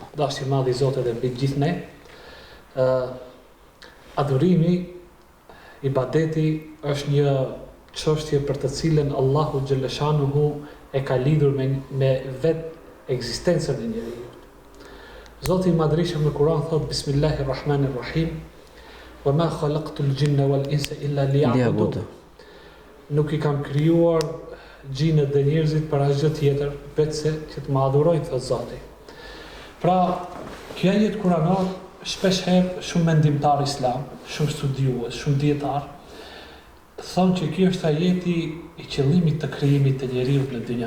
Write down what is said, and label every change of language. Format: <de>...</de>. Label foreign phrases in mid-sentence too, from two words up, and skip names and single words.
<sq>Dashje e madhe i Zotit dhe mbi gjithë ne. Adhurimi, ibadeti është një çështje për të cilën Allahu xhaleshanuhu e ka lidhur me vetë ekzistencën e njeriu. Zoti i Madhrishëm në Kur'an thot</sq> <ar>بسم الله الرحمن الرحيم وما خلقت الجن والإنس إلا ليعبدون.</ar> <sq>Nuk i kam krijuar gjinët dhe njerëzit për asgjë tjetër vetëse që të më adhurojnë, thot Zoti. Pra, kjo ajet kuranor shpesh herë shumë mendimtar islam, shumë studiues, shumë dietar thonë që ky është ajeti i qëllimit të krijimit të njeriut në dynja.</sq>